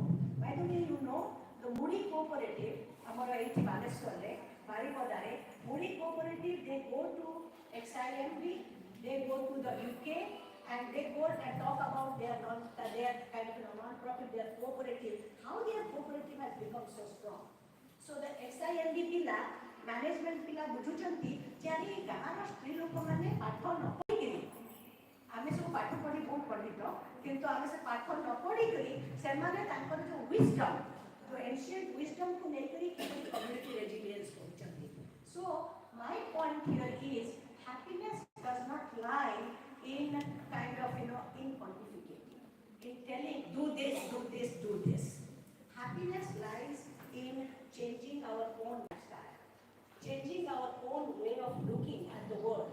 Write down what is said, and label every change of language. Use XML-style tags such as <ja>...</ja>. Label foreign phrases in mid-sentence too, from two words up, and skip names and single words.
<en>By the way, you know the Moody Cooperative,</en> <or>ଆମର ଏଇଠି ବାଲେଶ୍ୱରରେ, ବାରିପଦାରେ,</or> <en>Moody Cooperative they go to XIMB, they go to the UK and they go and talk about their kind of non-profit, their cooperative, how their cooperative has become so strong. So the</en> <or>XIMB pila management pila ବୁଝୁଛନ୍ତି ଯେ ଆରେ ଗାଁର ସ୍ତ୍ରୀ ଲୋକମାନେ ପାଠ ନ ପଢ଼ିକିରି ଆମେ ସବୁ ପାଠ ପଢ଼ି ବହୁତ ପଣ୍ଡିତ କିନ୍ତୁ ଆମେ ସେ ପାଠ ନ ପଢ଼ିକିରି ସେମାନେ ତାଙ୍କର ଯେଉଁ wisdom ଯେଉଁ</or> <en>ancient wisdomକୁ</en> <or>ନେଇକରି</or> <en>community resilience</en> <or>କରୁଛନ୍ତି.</or> <en>So my point here is happiness does not lie in kind of in pontificating, in telling do this, do this, do this. Happiness lies in changing our own lifestyle, changing our own way of looking at the world.</en>